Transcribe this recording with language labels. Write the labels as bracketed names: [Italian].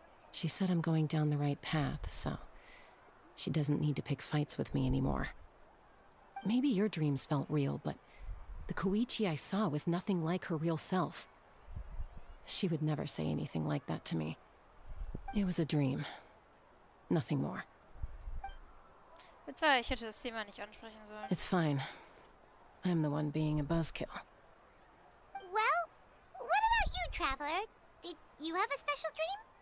[English] She said I'm going down the right path, so she doesn't need to pick fights with me anymore. Maybe your dreams felt real, but the Koichi I saw was nothing like her real self. She would never say anything like that to me. It was a dream. Nothing more. [German] Verzeih, ich hätte das Thema nicht ansprechen sollen. [English] It's fine. I'm the one being a buzzkill. Well, what about you, Traveler? Did you have a special dream?